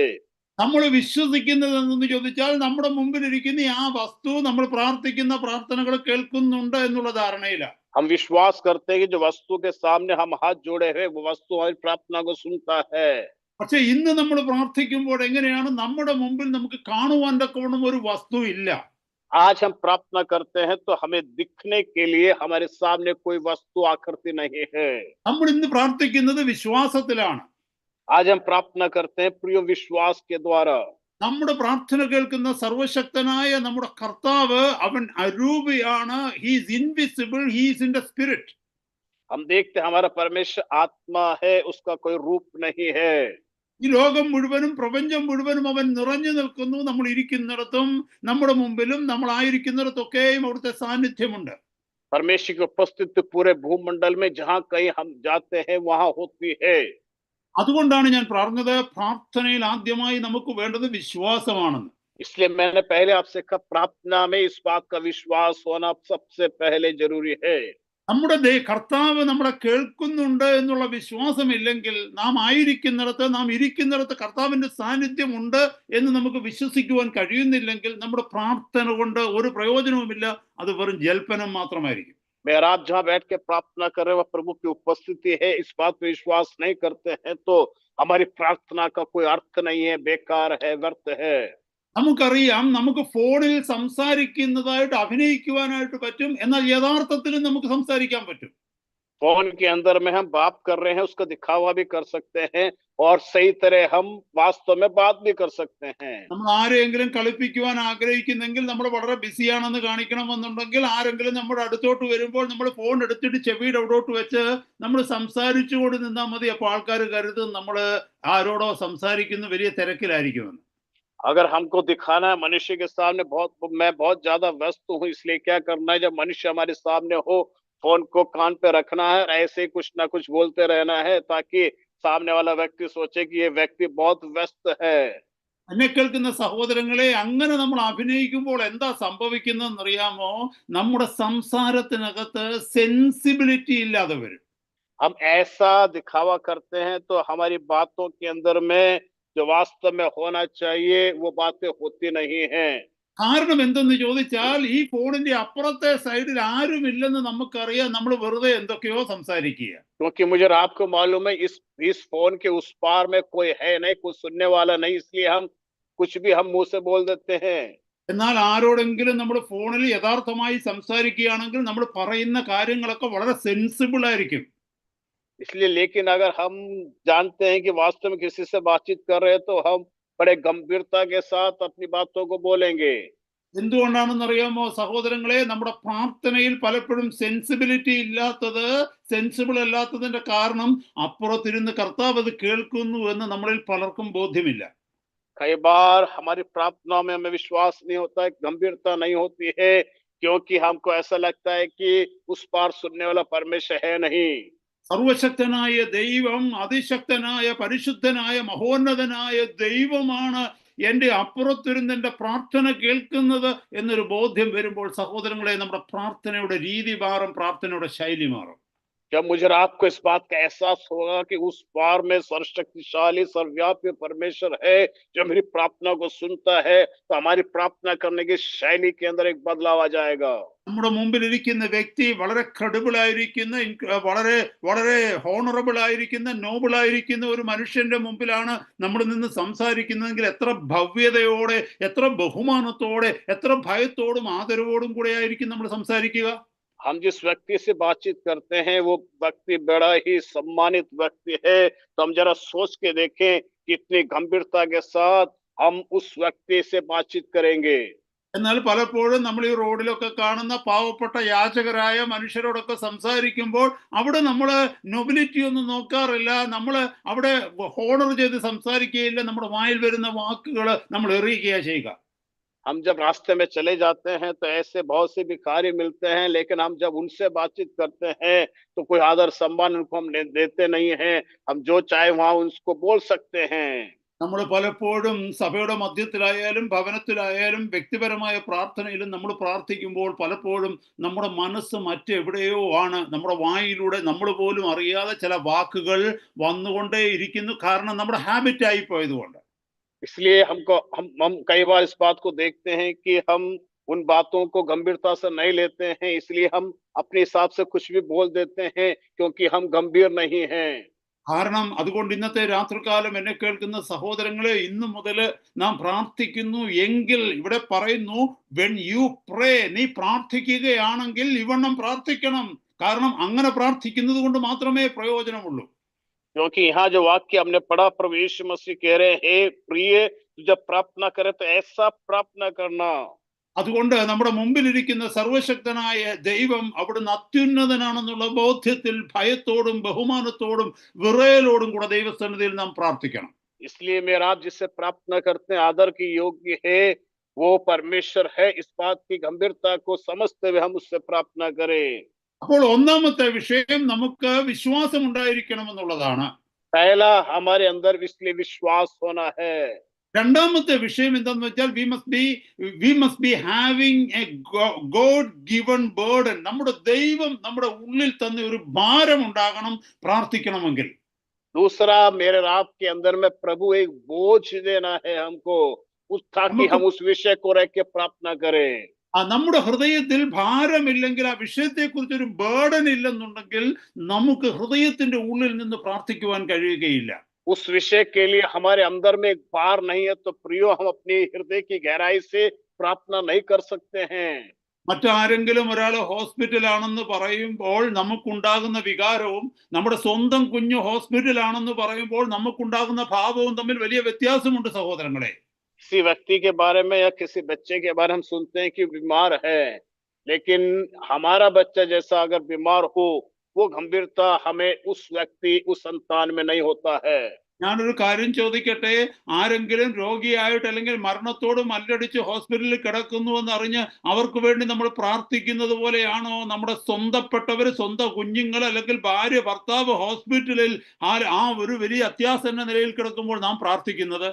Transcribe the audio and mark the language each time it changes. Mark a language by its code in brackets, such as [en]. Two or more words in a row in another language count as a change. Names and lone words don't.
[ml] നമ്മൾ വിശ്വസിക്കുന്നത് എന്തെന്ന് ചോദിച്ചാൽ നമ്മുടെ മുമ്പിൽ ഇരിക്കുന്ന ആ വസ്തു നമ്മൾ പ്രാർത്ഥിക്കുന്ന പ്രാർത്ഥനകൾ കേൾക്കുന്നുണ്ട് എന്നുള്ള ധാരണയിലാണ്. [hi] हम विश्वास करते हैं कि जो वस्तु के सामने हम हाथ जोड़े हैं वो वस्तु हमारी प्रार्थना को सुनता है। [ml] പക്ഷെ ഇന്ന് നമ്മൾ പ്രാർത്ഥിക്കുമ്പോൾ എങ്ങനെയാണ്? നമ്മുടെ മുമ്പിൽ നമുക്ക് കാണുവാൻ തക്കവണ്ണം ഒരു വസ്തു ഇല്ല. [hi] आज हम प्रार्थना करते हैं तो हमें दिखने के लिए हमारे सामने कोई वस्तु आकृति नहीं है। [ml] നമ്മൾ ഇന്ന് പ്രാർത്ഥിക്കുന്നത് വിശ്വാസത്തിലാണ്. [hi] आज हम प्रार्थना करते हैं प्रिय विश्वास के द्वारा। [ml] നമ്മുടെ പ്രാർത്ഥന കേൾക്കുന്ന സർവശക്തനായ നമ്മുടെ കർത്താവ് അവൻ അരൂപിയാണ്. [en] He's invisible, he's in the spirit. [hi] हम देखते हैं हमारा परमेश्वर आत्मा है, उसका कोई रूप नहीं है। [ml] ഈ ലോകം മുഴുവനും പ്രപഞ്ചം മുഴുവനും അവൻ നിറഞ്ഞു നിൽക്കുന്നു. നമ്മൾ ഇരിക്കുന്നിടത്തും നമ്മുടെ മുമ്പിലും നമ്മൾ ആയിരിക്കുന്നിടത്തൊക്കെയും അവിടുത്തെ സാന്നിധ്യമുണ്ട്. [hi] परमेश्वर की उपस्थिति पूरे भूमंडल में जहाँ कहीं हम जाते हैं वहां होती है। [ml] അതുകൊണ്ടാണ് ഞാൻ പറഞ്ഞത് പ്രാർത്ഥനയിൽ ആദ്യമായി നമുക്ക് വേണ്ടത് വിശ്വാസമാണെന്ന്. [hi] इसलिए मैंने पहले आपसे कहा प्रार्थना में इस बात का विश्वास होना सबसे पहले जरूरी है। [ml] നമ്മുടെ കർത്താവ് നമ്മളെ കേൾക്കുന്നുണ്ട് എന്നുള്ള വിശ്വാസമില്ലെങ്കിൽ നാം ആയിരിക്കുന്നിടത്ത്, നാം ഇരിക്കുന്നിടത്ത് കർത്താവിന്റെ സാന്നിധ്യം ഉണ്ട് എന്ന് നമുക്ക് വിശ്വസിക്കുവാൻ കഴിയുന്നില്ലെങ്കിൽ നമ്മുടെ പ്രാർത്ഥന കൊണ്ട് ഒരു പ്രയോജനവുമില്ല. അത് വെറും ജൽപ്പനം മാത്രമായിരിക്കും. [hi] मैं रात जहाँ बैठ के प्रार्थना कर रहे, वह प्रभु की उपस्थिति है, इस बात पे विश्वास नहीं करते हैं तो हमारी प्रार्थना का कोई अर्थ नहीं है, बेकार है, व्यर्थ है। [ml] നമുക്കറിയാം, നമുക്ക് ഫോണിൽ സംസാരിക്കുന്നതായിട്ട് അഭിനയിക്കുവാനായിട്ട് പറ്റും, എന്നാൽ യഥാർത്ഥത്തിൽ നമുക്ക് സംസാരിക്കാൻ പറ്റും. [hi] फोन के अंदर में हम बात कर रहे हैं, उसका दिखावा भी कर सकते हैं और सही तरह हम वास्तव में बात भी कर सकते हैं। [ml] നമ്മൾ ആരെങ്കിലും കളിപ്പിക്കുവാൻ ആഗ്രഹിക്കുന്നെങ്കിൽ നമ്മൾ വളരെ ബിസിയാണെന്ന് കാണിക്കണമെന്നുണ്ടെങ്കിൽ ആരെങ്കിലും നമ്മുടെ അടുത്തോട്ട് വരുമ്പോൾ നമ്മൾ ഫോൺ എടുത്തിട്ട് ചെവിയുടെ അവിടോട്ട് വെച്ച് നമ്മൾ സംസാരിച്ചുകൊണ്ട് നിന്നാൽ മതി. അപ്പോൾ ആൾക്കാർ കരുതും നമ്മൾ ആരോടോ സംസാരിക്കുന്ന വലിയ തിരക്കിലായിരിക്കുമെന്ന്. [hi] अगर हमको दिखाना है मनुष्य के सामने मैं बहुत ज्यादा व्यस्त हूँ, इसलिए क्या करना है, जब मनुष्य हमारे सामने हो फोन को कान पे रखना है और ऐसे ही कुछ ना कुछ बोलते रहना है ताकि सामने वाला व्यक्ति सोचे कि ये व्यक्ति बहुत व्यस्त है। [ml] എന്നെ കേൾക്കുന്ന സഹോദരങ്ങളെ, അങ്ങനെ നമ്മൾ അഭിനയിക്കുമ്പോൾ എന്താ സംഭവിക്കുന്നതെന്ന് അറിയാമോ? നമ്മുടെ സംസാരത്തിനകത്ത് സെൻസിബിലിറ്റി ഇല്ലാതെ വരും. [hi] हम ऐसा दिखावा करते हैं तो हमारी बातों के अंदर में जो वास्तव में होना चाहिए वो बातें होती नहीं हैं। [ml] കാരണം എന്തെന്ന് ചോദിച്ചാൽ, ഈ ഫോണിന്റെ അപ്പുറത്തെ സൈഡിൽ ആരുമില്ലെന്ന് നമുക്കറിയാം. നമ്മൾ വെറുതെ എന്തൊക്കെയോ സംസാരിക്കുക. [hi] क्योंकि मुझे और आपको मालूम है इस फोन के उस पार में कोई है नहीं, कोई सुनने वाला नहीं, इसलिए हम कुछ भी हम मुंह से बोल देते हैं। [ml] എന്നാൽ ആരോടെങ്കിലും നമ്മുടെ ഫോണിൽ യഥാർത്ഥമായി സംസാരിക്കുകയാണെങ്കിൽ നമ്മൾ പറയുന്ന കാര്യങ്ങളൊക്കെ വളരെ സെൻസിബിൾ ആയിരിക്കും. [hi] इसलिए लेकिन अगर हम जानते हैं कि वास्तव में किसी से बातचीत कर रहे हैं तो हम बड़े गंभीरता के साथ अपनी बातों को बोलेंगे। [ml] എന്തുകൊണ്ടാണെന്നറിയാമോ സഹോദരങ്ങളെ? നമ്മുടെ പ്രാർത്ഥനയിൽ പലപ്പോഴും സെൻസിബിലിറ്റി ഇല്ലാത്തത്, സെൻസിബിൾ അല്ലാത്തതിന്റെ കാരണം അപ്പുറത്തിരുന്ന് കർത്താവ് അത് കേൾക്കുന്നു എന്ന് നമ്മളിൽ പലർക്കും ബോധ്യമില്ല. [hi] कई बार हमारी प्रार्थनाओं में हमें विश्वास नहीं होता है, गंभीरता नहीं होती है, क्योंकि हमको ऐसा लगता है कि उस पार सुनने वाला परमेश्वर है नहीं। [ml] സർവശക്തനായ ദൈവം, അതിശക്തനായ പരിശുദ്ധനായ മഹോന്നതനായ ദൈവമാണ് എൻ്റെ അപ്പുറത്തിരുന്ന് എൻ്റെ പ്രാർത്ഥന കേൾക്കുന്നത് എന്നൊരു ബോധ്യം വരുമ്പോൾ സഹോദരങ്ങളെ, നമ്മുടെ പ്രാർത്ഥനയുടെ രീതി മാറും, പ്രാർത്ഥനയുടെ ശൈലി മാറും. [hi] जब मुझे और आपको इस बात का एहसास होगा कि उस पार में सर्वशक्तिशाली सर्वव्यापी परमेश्वर है जो मेरी प्रार्थना को सुनता है, तो हमारी प्रार्थना करने की शैली के अंदर एक बदलाव आ जाएगा। [ml] നമ്മുടെ മുമ്പിൽ ഇരിക്കുന്ന വ്യക്തി വളരെ ക്രെഡിബിൾ ആയിരിക്കുന്ന, വളരെ വളരെ ഹോണറബിൾ ആയിരിക്കുന്ന, നോബിൾ ആയിരിക്കുന്ന ഒരു മനുഷ്യന്റെ മുമ്പിലാണ് നമ്മൾ നിന്ന് സംസാരിക്കുന്നതെങ്കിൽ എത്ര ഭവ്യതയോടെ, എത്ര ബഹുമാനത്തോടെ, എത്ര ഭയത്തോടും ആദരവോടും കൂടെ ആയിരിക്കും നമ്മൾ സംസാരിക്കുക. [hi] हम जिस व्यक्ति से बातचीत करते हैं वो व्यक्ति बड़ा ही सम्मानित व्यक्ति है, तो हम जरा सोच के देखें कितनी गंभीरता के साथ हम उस व्यक्ति से बातचीत करेंगे। [ml] എന്നാൽ പലപ്പോഴും നമ്മൾ ഈ റോഡിലൊക്കെ കാണുന്ന പാവപ്പെട്ട യാചകരായ മനുഷ്യരോടൊക്കെ സംസാരിക്കുമ്പോൾ അവിടെ നമ്മൾ നൊബിലിറ്റി ഒന്നും നോക്കാറില്ല. നമ്മൾ അവിടെ ഹോണർ ചെയ്ത് സംസാരിക്കുകയില്ല. നമ്മുടെ വായിൽ വരുന്ന വാക്കുകൾ നമ്മൾ എറിയുകയാണ് ചെയ്യുക. [hi] हम जब रास्ते में चले जाते हैं तो ऐसे बहुत से भिखारी मिलते हैं, लेकिन हम जब उनसे बातचीत करते हैं तो कोई आदर सम्मान उनको हम देते नहीं हैं। हम जो चाहे वहां उनको बोल सकते हैं। [ml] നമ്മൾ പലപ്പോഴും സഭയുടെ മധ്യത്തിലായാലും ഭവനത്തിലായാലും വ്യക്തിപരമായ പ്രാർത്ഥനയിലും നമ്മൾ പ്രാർത്ഥിക്കുമ്പോൾ പലപ്പോഴും നമ്മുടെ മനസ്സ് മറ്റെവിടെയോ ആണ്. നമ്മുടെ വായിലൂടെ നമ്മൾ പോലും അറിയാതെ ചില വാക്കുകൾ വന്നുകൊണ്ടേ ഇരിക്കുന്നു. കാരണം നമ്മുടെ ഹാബിറ്റ് ആയി പോയതുകൊണ്ട്. [hi] इसलिए हम कई बार इस बात को देखते हैं कि हम उन बातों को गंभीरता से नहीं लेते हैं, इसलिए हम अपने हिसाब से कुछ भी बोल देते हैं क्योंकि हम गंभीर नहीं हैं। [ml] കാരണം അതുകൊണ്ട് ഇന്നത്തെ രാത്രികാലം എന്നെ കേൾക്കുന്ന സഹോദരങ്ങളെ, ഇന്നു മുതൽ നാം പ്രാർത്ഥിക്കുന്നു എങ്കിൽ ഇവിടെ പറയുന്നു, [en] when you pray, [ml] നീ പ്രാർത്ഥിക്കുകയാണെങ്കിൽ ഇവണ്ണം പ്രാർത്ഥിക്കണം. കാരണം അങ്ങനെ പ്രാർത്ഥിക്കുന്നത് കൊണ്ട് മാത്രമേ പ്രയോജനമുള്ളൂ. [hi] क्योंकि यहाँ जो वाक्य हमने पढ़ा, प्रभु यीशु मसीह कह रहे हैं, हे प्रिय, तू जब प्रार्थना करे तो ऐसा प्रार्थना करना। [ml] അതുകൊണ്ട് നമ്മുടെ മുമ്പിലിരിക്കുന്ന സർവശക്തനായ ദൈവം അവിടുന്ന് അത്യുന്നതനാണെന്നുള്ള ബോധ്യത്തിൽ ഭയത്തോടും ബഹുമാനത്തോടും വിറയലോടും കൂടെ ദൈവസന്നിധിയിൽ നാം പ്രാർത്ഥിക്കണം. [hi] इसलिए मेरा आप जिससे प्रार्थना करते हैं आदर की योग्य है, वो परमेश्वर है। इस बात की गंभीरता को समझते हुए हम उससे प्रार्थना करें। [ml] അപ്പോൾ ഒന്നാമത്തെ വിഷയം നമുക്ക് വിശ്വാസം ഉണ്ടായിരിക്കണമെന്നുള്ളതാണ്. [hi] पहला हमारे अंदर इसलिए विश्वास होना है। [ml] രണ്ടാമത്തെ വിഷയം എന്താണെന്ന് വെച്ചാൽ [en] we must be having a God given burden. [ml] നമ്മുടെ ദൈവം നമ്മുടെ ഉള്ളിൽ തന്നെ ഒരു ഭാരം ഉണ്ടാകണം പ്രാർത്ഥിക്കണമെങ്കിൽ. [hi] दूसरा, मेरे आप के अंदर में प्रभु एक बोझ देना है हमको, ताकि हम उस विषय को रख के प्रार्थना करें। [ml] നമ്മുടെ ഹൃദയത്തിൽ ഭാരമില്ലെങ്കിൽ, ആ വിഷയത്തെക്കുറിച്ച് ഒരു ബേർഡൻ ഇല്ലെന്നുണ്ടെങ്കിൽ നമുക്ക് ഹൃദയത്തിന്റെ ഉള്ളിൽ നിന്ന് പ്രാർത്ഥിക്കുവാൻ കഴിയുകയില്ല. [hi] उस विषय के लिए हमारे अंदर में एक भार नहीं है तो प्रियो हम अपने हृदय की गहराई से प्रार्थना नहीं कर सकते हैं। [ml] മറ്റാരെങ്കിലും ഒരാൾ ഹോസ്പിറ്റലാണെന്ന് പറയുമ്പോൾ നമുക്കുണ്ടാകുന്ന വികാരവും നമ്മുടെ സ്വന്തം കുഞ്ഞ് ഹോസ്പിറ്റലാണെന്ന് പറയുമ്പോൾ നമുക്കുണ്ടാകുന്ന ഭാവവും തമ്മിൽ വലിയ വ്യത്യാസമുണ്ട് സഹോദരങ്ങളെ. [hi] किसी व्यक्ति के बारे में या किसी बच्चे के बारे में हम सुनते हैं कि बीमार है, लेकिन हमारा बच्चा जैसा अगर बीमार हो, वो गंभीरता हमें उस व्यक्ति, उस संतान में नहीं होता है. [ml] ഞാനൊരു കാര്യം ചോദിക്കട്ടെ, ആരെങ്കിലും രോഗിയായിട്ട് അല്ലെങ്കിൽ മരണത്തോട് മല്ലടിച്ച് ഹോസ്പിറ്റലിൽ കിടക്കുന്നു എന്നറിഞ്ഞ് അവർക്ക് വേണ്ടി നമ്മൾ പ്രാർത്ഥിക്കുന്നത് പോലെയാണോ നമ്മുടെ സ്വന്തപ്പെട്ടവർ, സ്വന്തം കുഞ്ഞുങ്ങൾ അല്ലെങ്കിൽ ഭാര്യ ഭർത്താവ് ഹോസ്പിറ്റലിൽ ആ ഒരു വലിയ അത്യാസന്ന നിലയിൽ കിടക്കുമ്പോൾ നാം പ്രാർത്ഥിക്കുന്നത്?